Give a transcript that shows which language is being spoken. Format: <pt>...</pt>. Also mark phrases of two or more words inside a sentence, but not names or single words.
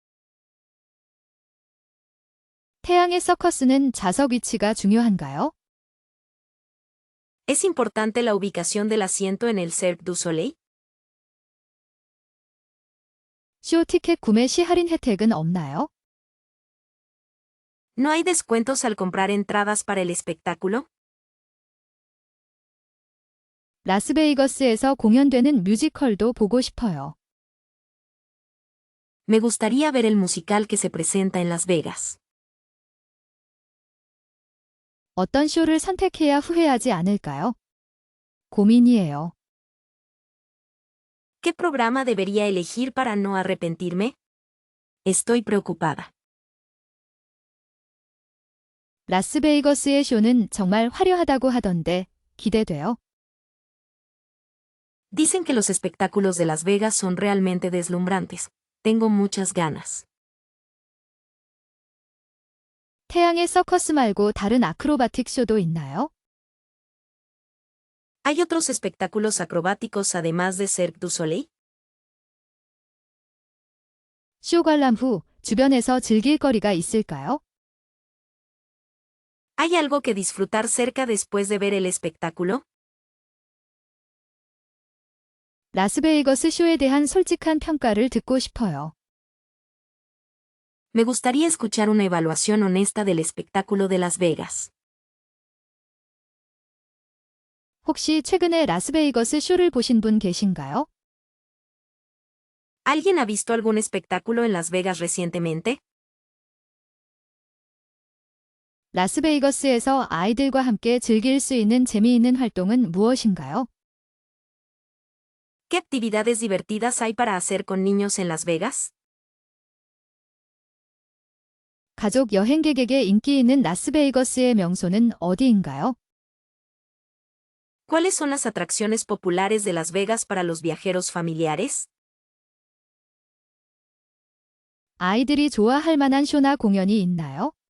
<ko>태양의 서커스는 좌석 위치가 중요한가요?</ko> <es>¿Es importante la ubicación del asiento en el Cirque du Soleil?</es> <ko>쇼 티켓 구매 시 할인 혜택은 없나요?</ko> <es>¿No hay descuentos al comprar entradas para el espectáculo?</es> <ko>라스베이거스에서 공연되는 뮤지컬도 보고 싶어요.</ko> <es>Me gustaría ver el musical que se presenta en Las Vegas.</es> <ko>어떤 쇼를 선택해야 후회하지 않을까요? 고민이에요.</ko> <es>¿Qué programa debería elegir para no arrepentirme? Estoy preocupada.</es> <ko>라스베이거스의 쇼는 정말 화려하다고 하던데 기대돼요.</ko> <es>Dicen que los espectáculos de Las Vegas son realmente deslumbrantes. Tengo muchas ganas.</es> <ko>태양의 서커스 말고 다른 아크로바틱 쇼도 있나요?</ko> <es>¿Hay otros espectáculos acrobáticos además de Cirque du Soleil?</es> <ko>쇼 관람 후 주변에서 즐길 거리가 있을까요?</ko> <es>¿Hay algo que disfrutar cerca después de ver el espectáculo?</es> <ko>라스베이거스 쇼에 대한 솔직한 평가를 듣고 싶어요.</ko> <es>Me gustaría escuchar una evaluación honesta del espectáculo de Las Vegas.</es> <ko>혹시 최근에 라스베이거스 쇼를 보신 분 계신가요?</ko> <es>¿Alguien ha visto algún espectáculo en Las Vegas recientemente?</es> <ko>라스베이거스에서 아이들과 함께 즐길 수 있는 재미있는 활동은 무엇인가요?</ko> <es>¿Qué actividades divertidas hay para hacer con niños en Las Vegas?</es> <ko>가족 여행객에게 인기 있는 라스베이거스의 명소는 어디인가요?</ko> <es>¿Cuáles son las atracciones populares de Las Vegas para los viajeros familiares?</es> <ko>아이들이 좋아할 만한 쇼나 공연이 있나요?</ko>